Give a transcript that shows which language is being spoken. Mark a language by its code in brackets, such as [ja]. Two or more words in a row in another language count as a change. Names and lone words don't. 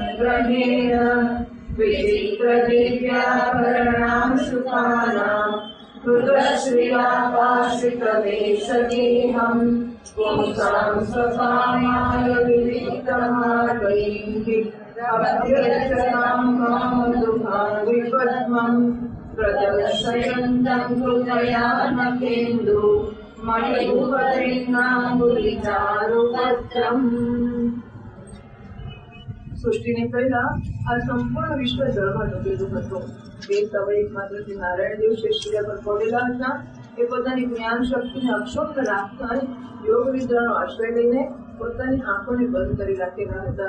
[sa] लोकत्रयसङ्ग्रहेण विचित्रदिव्याभरणां शुकानां हृदश्रियापाश्रितवेषगेहम् पुंसां सकामाय विविक्तमार्गैः अभ्यर्चनां कामदुहाविपद्मम् प्रदर्शयन्तं हृदयानकेन्दु मणिभूपतिनाम्बुलिचारुपत्रम्। [gu] સૃષ્ટિને પહેલા આ સંપૂર્ણ વિશ્વ જળમાં ડૂબેલું હતું. તે સમયે માત્ર નારાયણ દેવ શિષ્ય પર પડેલા હતા. એ પોતાની જ્ઞાન શક્તિને અક્ષુબ્ધ રાખતા યોગ નિદ્રાનો આશ્રય લઈને પોતાની આંખોને બંધ કરી રાખેલા હતા.